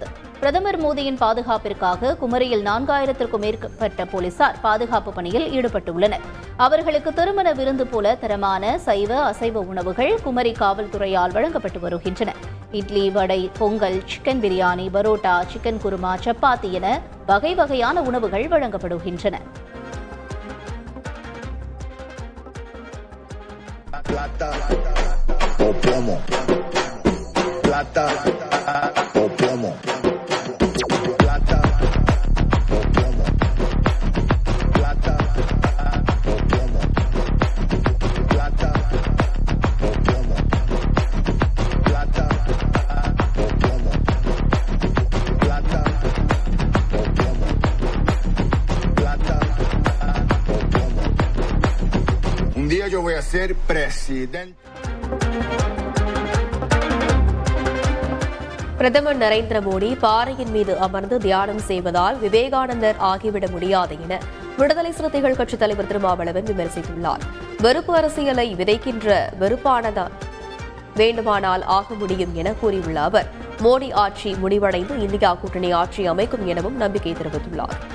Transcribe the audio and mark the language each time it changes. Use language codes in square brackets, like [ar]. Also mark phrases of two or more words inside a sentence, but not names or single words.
[ta] பிரதமர் மோடியின் பாதுகாப்பிற்காக குமரியில் 4000க்கும் மேற்பட்ட போலீசார் பாதுகாப்பு பணியில் ஈடுபட்டுள்ளனர். அவர்களுக்கு திருமண விருந்து போல தரமான சைவ, அசைவ உணவுகள் குமரி காவல்துறையால் வழங்கப்பட்டு வருகின்றன. இட்லி, வடை, பொங்கல், சிக்கன் பிரியாணி, பரோட்டா, சிக்கன் குருமா, சப்பாத்தி என வகை வகையான உணவுகள் வழங்கப்படுகின்றன. [es] Plata o plomo. Plata o plomo. Plata o plomo. Plata o plomo. Plata o plomo. Plata o plomo. Plata o plomo. Plata o plomo. Un día yo voy a ser presidente. [ta] பிரதமர் நரேந்திர மோடி பாறையின் மீது அமர்ந்து தியானம் செய்வதால் விவேகானந்தர் ஆகிவிட முடியாது என விடுதலை சிறுத்தைகள் கட்சித் தலைவர் திருமாவளவன் விமர்சித்துள்ளார். வெறுப்பு அரசியலை விதைக்கின்ற வெறுப்பானதா வேண்டுமானால் ஆக முடியும் என கூறியுள்ள அவர், மோடி ஆட்சி முடிவடைந்து இந்தியா கூட்டணி ஆட்சி அமைக்கும் எனவும் நம்பிக்கை தெரிவித்துள்ளார்.